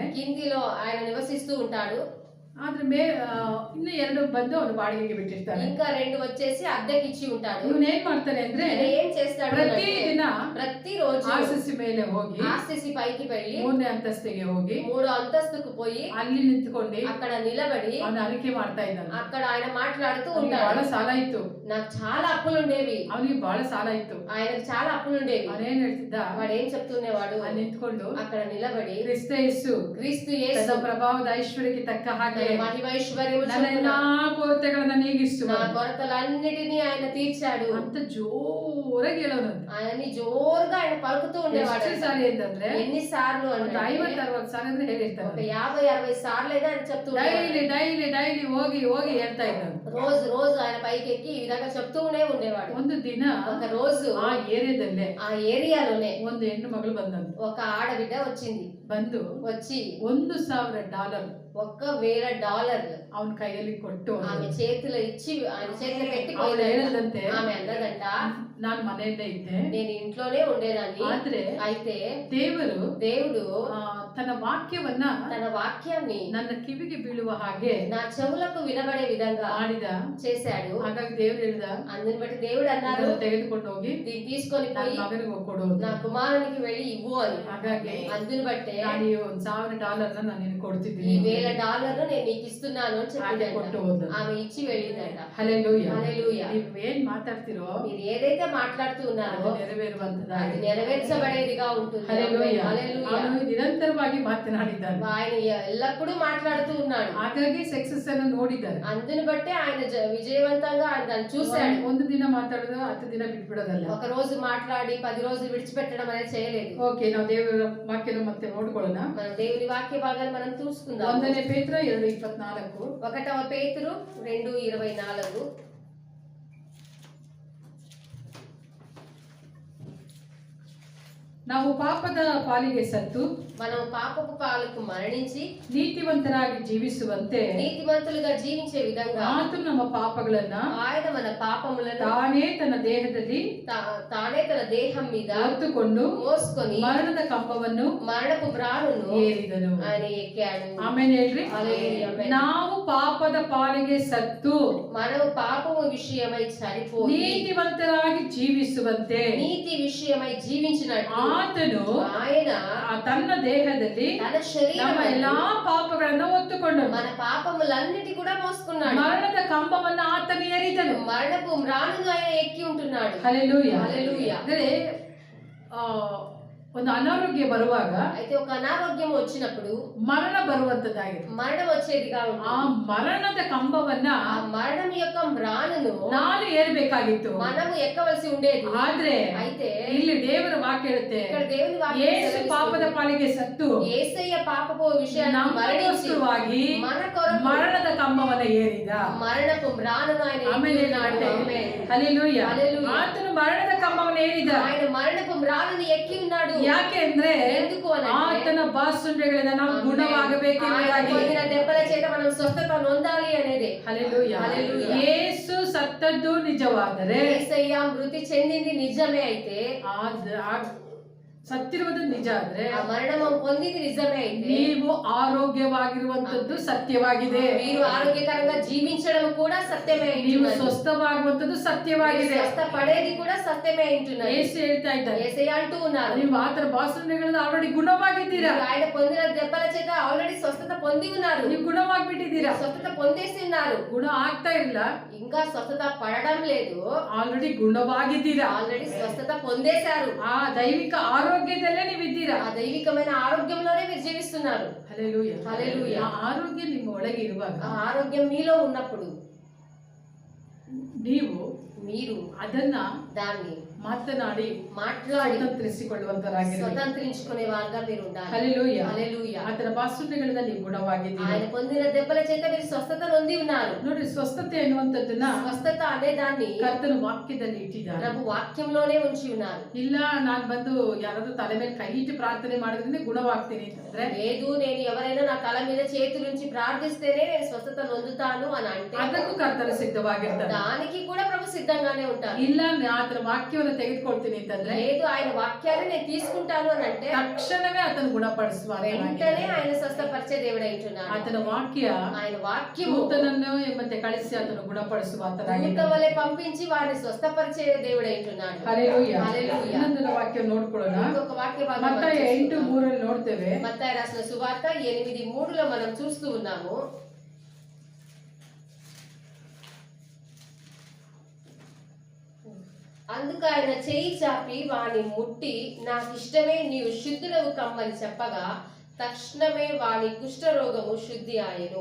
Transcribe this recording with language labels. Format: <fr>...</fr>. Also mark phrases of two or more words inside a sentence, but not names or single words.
<te>కిందిలో ఆయన నివసిస్తూ ఉంటాడు.</te> <kn>ಆದ್ರೆ ಇನ್ನು 2 ಬಂದು ಅವನು ಬಾಡಿಗೆಗೆ ಬಿಟ್ಟಿರ್ತಾನೆ.</kn> <te>ఇంకా 2 వచ్చేసి అద్దెకి ఇచ్చి ఉంటాడు.</te> <kn>ಇವನು ಏನ್ ಮಾಡ್ತಾನೆ ಅಂದ್ರೆ</kn> <te>ఏం చేస్తాడు?</te> <kn>ಪ್ರತಿದಿನ</kn> <te>ప్రతిరోజు</te> <kn>ಆರ್ಸಿಸಿ ಮೇಲೆ ಹೋಗಿ</kn> <te>ఆర్సిసి పైకి వెళ్ళి</te> <kn>3ನೇ ಅಂತಸ್ತಿಗೆ ಹೋಗಿ</kn> <te>3వ అంతస్తుకు పోయి</te> <kn>ಅಲ್ಲಿ ನಿಂತ್ಕೊಂಡು</kn> <te>అక్కడ నిలబడి</te> <kn>ಅವನು ಅರಿಕೆ ಮಾಡ್ತಾ ಇದ್ದಾನೆ.</kn> <te>అక్కడ ఆయన మాట్లాడుతూ</te> <kn>ಅವನಿಗೆ</kn> <te>ఉంటాడు.</te> <kn>ಬಹಳ ಸಾಲ ಇತ್ತು.</kn> <te>నాకు చాలా అప్పులు ఉండేవి.</te> <kn>ಅವನಿಗೆ ಬಹಳ ಸಾಲ ಇತ್ತು.</kn> <te>ఆయనకు చాలా అప్పులు ఉండేవి.</te> <kn>ಅವನೇನ್ ಹೇಳ್ತಿದ್ದ?</kn> <te>వాడు ఏం చెప్తుండేవాడు?</te> <kn>ಅಲ್ಲಿ ನಿಂತ್ಕೊಂಡು</kn> <te>అక్కడ నిలబడి</te> <kn>ಕ್ರಿಸ್ತ ಯೇಸು</kn> <te>క్రీస్తు</te> <kn>ತನ್ನ</kn> <te>యేసు</te> <kn>ಪ್ರಭಾವದ ಐಶ್ವರ್ಯಕ್ಕೆ ತಕ್ಕ ಹಾಗೆ</kn> <te>మహిమైశ్వర్యము</te> <kn>ನನ್ನ ಎಲ್ಲಾ ಕೊರತೆಗಳನ್ನ ನೀಗಿಸು,</kn> <te>నా కొరతలన్నిటినీ ఆయన తీర్చాడు</te> <kn>ಅಂತ ಜೋರಾಗಿ ಹೇಳೋನಂತ.</kn> <te>ఆయన్ని జోరుగా ఆయన పలుకుతూ ఉండేవాడు.</te> <kn>ಎಷ್ಟು ಸಾರಿ ಅಂತಂದ್ರೆ</kn> <te>ఎన్నిసార్లు</te> <kn>ಒಂದು</kn> <te>అంటే</te> <kn>50-60 ಸಾರಿ ಅಂದ್ರೆ</kn> <te>ఒక</te> <kn>ಹೇಳಿರ್ತಾನೆ.</kn> <te>50-60 సార్లు అయినా ఆయన చెప్తూ</te> <kn>ಡೈಲಿ ಹೋಗಿ ಹೇಳ್ತಾ ಇದ್ದಾನೆ.</kn> <te>రోజు రోజు ఆయన పైకి ఎక్కి ఈ విధంగా చెప్తూనే ఉండేవాడు.</te> <kn>ಒಂದು ದಿನ</kn> <te>ఒక రోజు</te> <kn>ಆ ಏರಿಯಾದಲ್ಲೇ</kn> <te>ఆ ఏరియాలోనే</te> <kn>ಒಂದು ಹೆಣ್ಣು ಮಗಳು ಬಂದಂತ.</kn> <te>ఒక ఆడబిడ్డ వచ్చింది.</te> <kn>ಬಂದು</kn> <te>వచ్చి</te> <kn>$1,000</kn> <te>$1,000</te> <kn>ಅವನ ಕೈಯಲ್ಲಿ ಕೊಟ್ಟು</kn> <te>ఆమె చేతిలో ఇచ్చి ఆయన చేతిలో పెట్టి</te> <kn>ಅವಳು ಹೇಳದಂತೆ,</kn> <te>ఆమె అన్నదంట,</te> <kn>ನಾನು ಮನೆಯಲ್ಲೇ ಇದ್ದೆ,</kn> <te>నేను ఇంట్లోనే ఉండేదాన్ని.</te> <kn>ಆದ್ರೆ</kn> <te>అయితే దేవుడు ఆ,</te> <kn>ತನ್ನ ವಾಕ್ಯವನ್ನ</kn> <te>తన వాక్యాన్ని</te> <kn>ನನ್ನ ಕಿವಿಗೆ ಬೀಳುವ ಹಾಗೆ</kn> <te>నా చెవులకు వినబడే విధంగా</te> <kn>ಮಾಡಿದ.</kn> <te>చేశాడు.</te> <kn>ಹಾಗಾಗಿ ದೇವ್ರು ಹೇಳಿದ,</kn> <te>అందుని బట్టి దేవుడు అన్నారు,</te> <kn>ಇದನ್ನು ತೆಗೆದುಕೊಂಡು ಹೋಗಿ</kn> <te>దీన్ని తీసుకొని</te> <kn>ನನ್ನ</kn> <te>పోయి</te> <kn>ಮಗನಿಗೆ ಕೊಡು.</kn> <te>నా కుమారునికి వెళ్ళి ఇవ్వు అని.</te> <kn>ಹಾಗಾಗಿ</kn> <te>అందుని బట్టే</te> <kn>ನಾನು ಈ $1,000 ನಾನು ನಿನಗೆ</kn> <te>ఈ</te> <kn>ಕೊಡ್ತಿದ್ದೀನಿ.</kn> <te>$1,000 నేను నీకు ఇస్తున్నాను అని</te> <kn>ಹಾಗೆ</kn> <te>చెప్పిందంట.</te> <kn>ಕೊಟ್ಟು ಹೋದ.</kn> <te>ఆమె ఇచ్చి వెళ్ళిందంట.</te> <kn>ಹಲ್ಲೆಲೂಯಾ.</kn> <te>హల్లెలూయా.</te> <kn>ನೀವು ಏನ್ ಮಾತಾಡ್ತಿರೋ</kn> <te>మీరు ఏదైతే మాట్లాడుతూ ఉన్నారో</te> <kn>ಅದು ನೆರವೇರುವಂತದ್ದಾಗಿದೆ.</kn> <te>అది నెరవేర్చబడేదిగా ఉంటుంది.</te> <kn>ಹಲ್ಲೆಲೂಯಾ.</kn> <te>హల్లెలూయా.</te> <kn>ಅವನು ನಿರಂತರವಾಗಿ ಮಾತನಾಡಿದ್ದಾನೆ.</kn> <te>ఆయన ఎల్లప్పుడూ మాట్లాడుతూ ఉన్నాడు.</te> <kn>ಹಾಗಾಗಿ ಸಕ್ಸಸ್ ಅನ್ನು ನೋಡಿದ್ದಾರೆ.</kn> <te>అందుని బట్టే ఆయన విజయవంతంగా ఆయన దాన్ని చూశాడు.</te> <kn>ಒಂದು ದಿನ ಮಾತಾಡೋದು 10 ದಿನ ಬಿಟ್ಬಿಡೋದಲ್ಲ.</kn> <te>ఒక రోజు మాట్లాడి 10 రోజులు విడిచిపెట్టడం అనేది చేయలేదు.</te> <kn>ಓಕೆ, ನಾವು ದೇವರ ವಾಕ್ಯನ ಮತ್ತೆ ನೋಡ್ಕೊಳ್ಳೋಣ.</kn> <te>మన దేవుని వాక్య భాగాన్ని మనం చూసుకుందాం.</te> <kn>1ನೇ ಪೇತ್ರ 2:24.</kn> <te>1వ పేతురు 2:24.</te> <kn>ನಾವು ಪಾಪದ ಪಾಲಿಗೆ ಸತ್ತು</kn> <te>మనం పాపపు పాలకు మరణించి</te> <kn>ನೀತಿವಂತರಾಗಿ ಜೀವಿಸುವಂತೆ</kn> <te>నీతిమంతులుగా జీవించే విధంగా</te> <kn>ಆತನು ನಮ್ಮ ಪಾಪಗಳನ್ನ</kn> <te>ఆయన మన పాపములను</te> <kn>ತಾನೇ ತನ್ನ ದೇಹದಲ್ಲಿ</kn> <te>తానే తన దేహం మీద</te> <kn>ಹೊತ್ತುಕೊಂಡು</kn> <te>మోసుకొని</te> <kn>ಮರಣದ ಕಂಬವನ್ನು</kn> <te>మరణపు బ్రానును</te> <kn>ಏರಿದನು.</kn> <te>ఆయన ఎక్కాడు.</te> <kn>ಆಮೇಲೆ ಹೇಳ್ರಿ,</kn> <te>హల్లెలూయా.</te> <kn>ನಾವು ಪಾಪದ ಪಾಲಿಗೆ ಸತ್ತು</kn> <te>మనం పాపము విషయమై చనిపోయి</te> <kn>ನೀತಿವಂತರಾಗಿ ಜೀವಿಸುವಂತೆ</kn> <te>నీతి విషయమై జీవించినట్టు</te> <kn>ಆತನು</kn> <te>ఆయన</te> <kn>ತನ್ನ ದೇಹದಲ್ಲಿ</kn> <te>తన</te> <kn>ನಮ್ಮ</kn> <te>శరీరం</te> <kn>ಎಲ್ಲಾ ಪಾಪಗಳನ್ನ ಹೊತ್ತುಕೊಂಡನು.</kn> <te>మన పాపములన్నిటి కూడా మోసుకున్నాడు.</te> <kn>ಮರಣದ ಕಂಬವನ್ನು ಆತನು ಏರಿದನು.</kn> <te>మరణపు మ్రానును ఆయన ఎక్కి ఉంటున్నాడు.</te> <kn>ಹಲ್ಲೆಲೂಯಾ.</kn> <te>హల్లెలూయా.</te> <kn>ಅಂದ್ರೆ ಒಂದು ಅನಾರೋಗ್ಯ ಬರುವಾಗ</kn> <te>అయితే ఒక అనారోగ్యం వచ్చినప్పుడు</te> <kn>ಮರಣ ಬರುವಂತದ್ದಾಗಿದೆ.</kn> <te>మరణం వచ్చేదిగా</te> <kn>ಆ</kn> <te>ఉంటుంది.</te> <kn>ಮರಣದ ಕಂಬವನ್ನ</kn> <te>ఆ మరణం యొక్క మ్రానును</te> <kn>ನಾನು ಏರ್ಬೇಕಾಗಿತ್ತು.</kn> <te>మనము ఎక్కవలసి ఉండేది.</te> <kn>ಆದ್ರೆ</kn> <te>అయితే</te> <kn>ಇಲ್ಲಿ ದೇವರ ವಾಕ್ಯ ಹೇಳುತ್ತೆ,</kn> <te>ఇక్కడ దేవుని వాక్యం</te> <kn>ಯೇಸು</kn> <te>సెలవిస్తుంది.</te> <kn>ಪಾಪದ ಪಾಲಿಗೆ ಸತ್ತು</kn> <te>యేసయ్య పాపపు విషయాన్ని మరణించి</te> <kn>ನಮಗೋಸ್ಕರವಾಗಿ</kn> <te>మన కొరకు</te> <kn>ಮರಣದ ಕಂಬವನ್ನ ಏರಿದ.</kn> <te>మరణపు మ్రానును ఆయన</te> <kn>ಆಮೇಲೆ</kn> <te>ఎక్కి ఉన్నాడు. ఆమేన్.</te> <kn>ಹಲ್ಲೆಲೂಯಾ.</kn> <te>హల్లెలూయా.</te> <kn>ಆತನು ಮರಣದ ಕಂಬವನ್ನು ಏರಿದ.</kn> <te>ఆయన మరణపు మ్రానును ఎక్కి ఉన్నాడు.</te> <kn>ಯಾಕೆ ಅಂದ್ರೆ</kn> <te>ఎందుకు అని</te> <kn>ಆತನ ಬಾಸುಂಡೆಗಳಿಂದ ನಾವು ಗುಣವಾಗಬೇಕೆಂಬುದಾಗಿ.</kn> <te>ఆయన దెబ్బల చేత మనం స్వస్థత నొందాలి అనేది.</te> <kn>ಹಲ್ಲೆಲೂಯಾ.</kn> <te>హల్లెలూయా.</te> <kn>ಯೇಸು ಸತ್ತದ್ದು ನಿಜವಾದರೆ,</kn> <te>యేసయ్య మృతి చెందింది నిజమే అయితే,</te> <kn>ಸತ್ತಿರುವುದು ನಿಜ ಆದ್ರೆ,</kn> <te>ఆ మరణం పొందింది నిజమే అయితే,</te> <kn>ನೀವು ಆರೋಗ್ಯವಾಗಿರುವಂತದ್ದು ಸತ್ಯವಾಗಿದೆ.</kn> <te>మీరు ఆరోగ్యకరంగా జీవించడం కూడా సత్యమే</te> <kn>ನೀವು</kn> <te>అయింటున్నది.</te> <kn>ಸ್ವಸ್ಥವಾಗುವಂತದ್ದು ಸತ್ಯವಾಗಿದೆ.</kn> <te>స్వస్థ పడేది కూడా సత్యమే అయింటున్నది.</te> <kn>ಯೇಸು ಹೇಳ್ತಾ ಇದ್ದಾರೆ,</kn> <te>యేసయ్య అంటూ ఉన్నారు,</te> <kn>ನೀವು ಆತನ ಬಾಸುಂಡೆಗಳಿಂದ ಆಲ್ರೆಡಿ ಗುಣವಾಗಿದ್ದೀರಾ.</kn> <te>మీరు ఆయన పొందిన దెబ్బల చేత ఆల్రెడీ స్వస్థత పొంది ఉన్నారు.</te> <kn>ನೀವು ಗುಣವಾಗಿಬಿಟ್ಟಿದ್ದೀರಾ.</kn> <te>స్వస్థత పొందేసి ఉన్నారు.</te> <kn>ಗುಣ ಆಗ್ತಾ ಇಲ್ಲ,</kn> <te>ఇంకా స్వస్థత పడడం లేదు,</te> <kn>ಆಲ್ರೆಡಿ ಗುಣವಾಗಿದ್ದೀರಾ.</kn> <te>ఆల్రెడీ స్వస్థత పొందేశారు.</te> <kn>ಆ ದೈವಿಕ ಆರೋಗ್ಯ ಆರೋಗ್ಯದಲ್ಲೇ ನೀವಿದ್ದೀರಾ.</kn> <te>ఆ దైవికమైన ఆరోగ్యంలోనే మీరు జీవిస్తున్నారు. హల్లెలూయా. హల్లెలూయా.</te> <kn>ಆ ಆರೋಗ್ಯ ನಿಮ್ಮ ಒಳಗೆ ಇರುವಾಗ</kn> <te>ఆ ఆరోగ్యం మీలో ఉన్నప్పుడు</te> <kn>ನೀವು</kn> <te>మీరు</te> <kn>ಅದನ್ನ</kn> <te>దాన్ని</te> <kn>ಮಾತನಾಡಿ</kn> <te>మాట్లాడి</te> <kn>ಸ್ವತಂತ್ರಿಸಿಕೊಳ್ಳುವಂತರಾಗಿರಿ.</kn> <te>స్వతంత్రించుకునే వారుగా మీరు ఉండాలి. హల్లెలూయా. హల్లెలూయా.</te> <kn>ಆತನ ಬಾಸುಂಡೆಗಳಿಂದ ನೀವು ಗುಣವಾಗಿದ್ದೀರಿ.</kn> <te>ఆయన పొందిన దెబ్బల చేత మీరు స్వస్థత నొంది ఉన్నారు.</te> <kn>ನೋಡಿ, ಸ್ವಸ್ಥತೆ ಅನ್ನುವಂಥದ್ದನ್ನ</kn> <te>స్వస్థత అనే దాన్ని</te> <kn>ಕರ್ತನ ವಾಕ್ಯದಲ್ಲಿ ಇಟ್ಟಿದ್ದಾರೆ.</kn> <te>ప్రభు వాక్యంలోనే ఉంచి ఉన్నారు.</te> <kn>ಇಲ್ಲ ನಾನು ಬಂದು ಯಾರಾದ್ರೂ ತಲೆ ಮೇಲೆ ಕೈ ಇಟ್ಟು ಪ್ರಾರ್ಥನೆ ಮಾಡಿದ್ರೆ ಗುಣವಾಗ್ತೀನಿ ಅಂತಂದ್ರೆ</kn> <te>లేదు నేను ఎవరైనా నా తల మీద చేతులుంచి ప్రార్థిస్తేనే నేను స్వస్థత నొందుతాను అని అంటే</te> <kn>ಅದಕ್ಕೂ ಕರ್ತನ ಸಿದ್ಧವಾಗಿರ್ತಾರೆ.</kn> <te>దానికి కూడా ప్రభు సిద్ధంగానే ఉంటారు.</te> <kn>ಇಲ್ಲ ಆತನ ವಾಕ್ಯವನ್ನು ತೆಗೆದುಕೊಳ್ತೀನಿ ಅಂತಂದ್ರೆ</kn> <te>లేదు ఆయన వాక్యాన్ని నేను తీసుకుంటాను అని అంటే</te> <kn>ತಕ್ಷಣವೇ ಆತನ ಗುಣಪಡಿಸುವ</kn> <te>వెంటనే ఆయన స్వస్థపరిచే దేవుడై ఉంటున్నాడు.</te> <kn>ಆತನ ವಾಕ್ಯ</kn> <te>ఆయన వాక్యము</te> <kn>ದೂತನನ್ನು ಮತ್ತೆ ಕಳಿಸಿ ಆತನ ಗುಣಪಡಿಸುವ</kn> <te>దూత వలె పంపించి వారిని స్వస్థపరిచే దేవుడై ఉంటున్నాడు.</te> <kn>ಹಲ್ಲೆಲೂಯಾ.</kn> <te>హల్లెలూయా.</te> <kn>ಇನ್ನೊಂದು ವಾಕ್ಯ ನೋಡ್ಕೊಳ್ಳೋಣ.</kn> <te>ఇంకొక వాక్య భాగం</te> <kn>ಮತ್ತಾಯ 8:3 ನೋಡ್ತೇವೆ.</kn> <te>మత్తయి రాసిన సువార్త 8:3 మనం చూస్తూ ఉన్నాము. అందుకు ఆయన చేయి చాపి వాని ముట్టి నాకిష్టమే నీవు శుద్ధుడవు కమ్మని చెప్పగా తక్షణమే వాని కుష్ఠరోగము శుద్ధి ఆయను.</te>